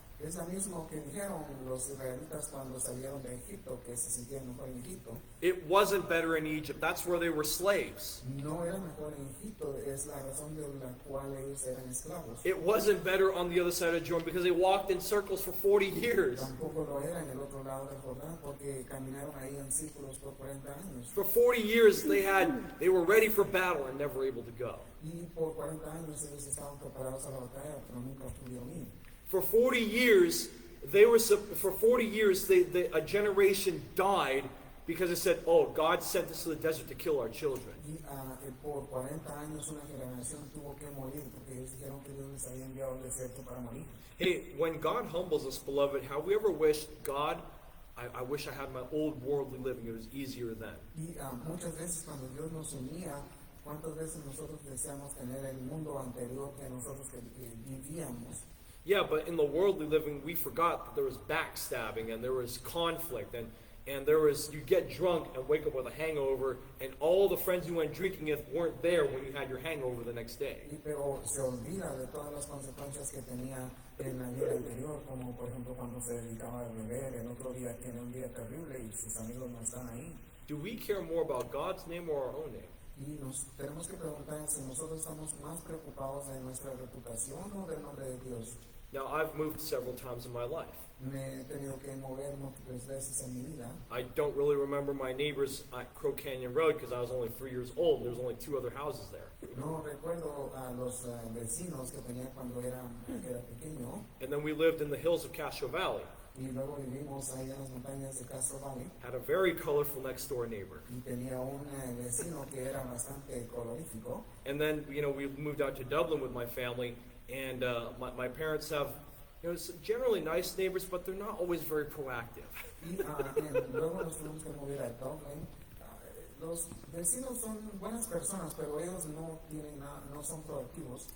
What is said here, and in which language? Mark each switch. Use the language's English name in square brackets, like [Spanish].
[Spanish] Es lo mismo que dijeron los israelitas cuando salieron de Egipto, que se sentían mejor en Egipto. [English] It wasn't better in Egypt. That's where they were slaves. [Spanish] No era mejor en Egipto, es la razón de la cual ellos eran esclavos. [English] It wasn't better on the other side of Jordan because they walked in circles for 40 years. [Spanish] Tampoco lo era en el otro lado del Jordán porque caminaron ahí en círculos por 40 años. [English] For 40 years they were ready for battle and never able to go. [Spanish] Y por 40 años ellos estaban preparados a la batalla, pero nunca pudieron ir. [English] For 40 years, for 40 years, a generation died because it said, oh, God sent us to the desert to kill our children. [Spanish] Y por 40 años una generación tuvo que morir porque ellos dijeron que Dios les había enviado al desierto para morir. [English] Hey, when God humbles us, beloved, have we ever wished, God, I wish I had my old worldly living. It was easier then. [Spanish] Y muchas veces cuando Dios nos unía, ¿cuántas veces nosotros deseamos tener el mundo anterior que nosotros que vivíamos? [English] Yeah, but in the worldly living, we forgot that there was backstabbing and there was conflict and there was, you get drunk and wake up with a hangover, and all the friends you went drinking with weren't there when you had your hangover the next day. [Spanish] Pero se olvida de todas las consecuencias que tenía en la vida anterior, como por ejemplo cuando se dedicaba a beber, el otro día tiene un día terrible y sus amigos no están ahí. [English] Do we care more about God's name or our own name? [Spanish] Y nos tenemos que preguntar si nosotros estamos más preocupados de nuestra reputación o del nombre de Dios. [English] Now, I've moved several times in my life. [Spanish] Me he tenido que mover múltiples veces en mi vida. [English] I don't really remember my neighbors at Crow Canyon Road because I was only 3 years old and there's only 2 other houses there. [Spanish] No recuerdo a los vecinos que tenía cuando era pequeño. [English] And then we lived in the hills of Castro Valley. [Spanish] Y luego vivimos ahí en las montañas de Castro Valley. [English] Had a very colorful next door neighbor. [Spanish] Y tenía un vecino que era bastante colorífico. [English] And then, we moved out to Dublin with my family, and my parents have, generally nice neighbors, but they're not always very proactive. [Spanish] Y luego nos tuvimos que mover a Dublin. Los vecinos son buenas personas, pero ellos no son proactivos.